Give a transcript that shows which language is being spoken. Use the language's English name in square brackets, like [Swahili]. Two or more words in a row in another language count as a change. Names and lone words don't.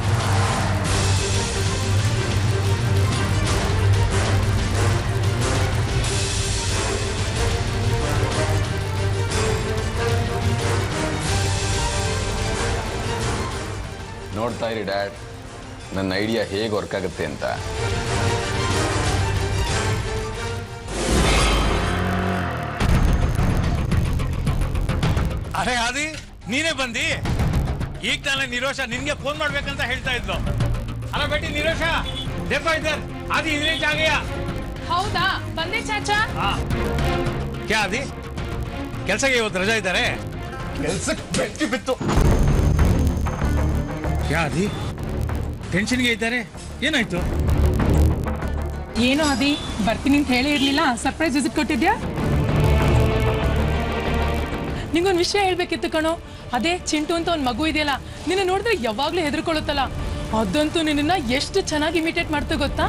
[Kannada] ನೋಡ್ತಾ ಇರಿ ಡ್ಯಾಡ್, ನನ್ನ ಐಡಿಯಾ ಹೇಗೆ ವರ್ಕ್ ಆಗುತ್ತೆ ಅಂತ. ಅರೆ ಆದಿ, ನೀನೇ ಬಂದಿ? ಈಗ ತಾನೇ ನಿರೋಷ ನಿನ್ಗೆ ಫೋನ್ ಮಾಡ್ಬೇಕಂತ ಹೇಳ್ತಾ ಇದ್ಲು. ಅಲ್ಲ ಬೇಟಿ ನಿರೋಷ, [Hindi] देखो इधर, आदि इधर आ गया. [Kannada] ಹೌದಾ, ಬಂದೆ ಚಾಚಾ. [Hindi] क्या आदि, [Kannada] ಕೆಲಸಕ್ಕೆ ಇವತ್ತು ರಜಾ ಇದ್ದಾರೆ? ಕೆಲಸಕ್ಕೆ ಬೆಂಕಿ ಬಿತ್ತು. [Hindi] क्या आदि, [Kannada] ಟೆನ್ಷನ್ಗೆ ಇದ್ದಾರೆ, ಏನಾಯ್ತು? ಏನು ಆದಿ, ಬರ್ತೀನಿ ಅಂತ ಹೇಳಿ ಇರ್ಲಿಲ್ಲ, [English] surprise visit [Kannada] ಕೊಟ್ಟಿದ್ಯಾ? ನಿಂಗೊಂದು ವಿಷಯ ಹೇಳ್ಬೇಕಿತ್ತು ಕಣೋ. ಅದೇ ಚಿಂಟು ಅಂತ ಒಂದು ಮಗು ಇದೆಯಲ್ಲ, ನಿನ್ನ ನೋಡಿದ್ರೆ ಯಾವಾಗ್ಲೂ ಹೆದರ್ಕೊಳ್ಳುತ್ತಲ್ಲ, ಅದಂತೂ ನಿನ್ನ ಎಷ್ಟು ಚೆನ್ನಾಗಿ ಇಮಿಟೇಟ್ ಮಾಡ್ತಾ ಗೊತ್ತಾ?